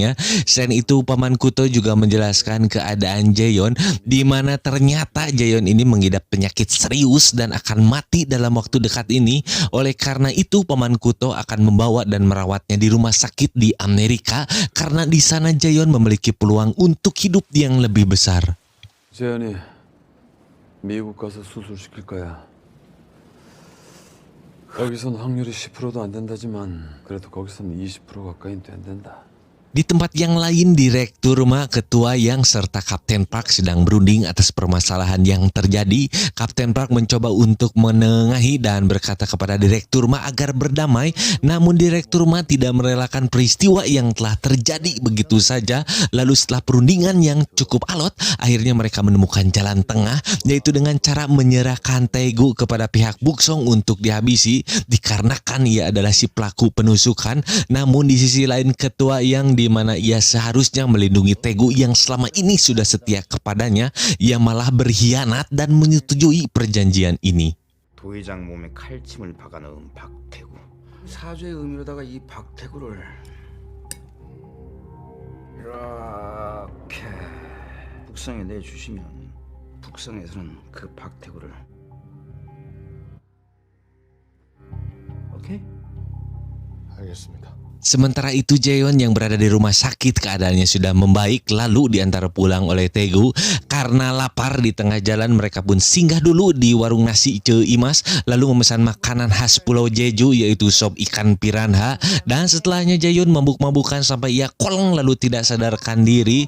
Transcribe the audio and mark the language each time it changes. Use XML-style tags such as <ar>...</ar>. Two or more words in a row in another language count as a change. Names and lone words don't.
<id>Selain itu, paman Kuto juga menjelaskan keadaan Jaeyeon di mana ternyata Jaeon ini mengidap penyakit serius dan akan mati dalam waktu dekat ini. Oleh karena itu Paman Kuto akan membawa dan merawatnya di rumah sakit di Amerika karena di sana Jaeon memiliki peluang untuk hidup yang lebih besar.</id> <ko>재현이 미국 가서 수술시킬 거야. 여기선 확률이 10%도 안 된다지만 그래도 거기선 20% 가까이는 된다.</ko> <id>Di tempat yang lain, Direktur Ma, Ketua Yang serta Kapten Park sedang berunding atas permasalahan yang terjadi. Kapten Park mencoba untuk menengahi dan berkata kepada Direktur Ma agar berdamai. Namun Direktur Ma tidak merelakan peristiwa yang telah terjadi begitu saja. Lalu setelah perundingan yang cukup alot, akhirnya mereka menemukan jalan tengah, yaitu dengan cara menyerahkan Taegu kepada pihak Buksong untuk dihabisi, dikarenakan ia adalah si pelaku penusukan. Namun di sisi lain, Ketua Yang di mana ia seharusnya melindungi Taegu yang selama ini sudah setia kepadanya, ia malah berkhianat dan menyetujui perjanjian ini.</id> <ko>도의장 몸에 칼침을 박아넣은 박태구. 사죄의 의미로다가 이 박태구를 이렇게 북성에 내주시면 북성에서는 그 박태구를 오케이? 알겠습니다.</ko> <id>Sementara itu Jaeon yang berada di rumah sakit keadaannya sudah membaik, lalu diantar pulang oleh Taegu. Karena lapar di tengah jalan, mereka pun singgah dulu di warung nasi Ce Imas lalu memesan makanan khas Pulau Jeju yaitu sop ikan piranha. Dan setelahnya Jaeon mabuk-mabukan sampai ia kolong lalu tidak sadarkan diri.</id>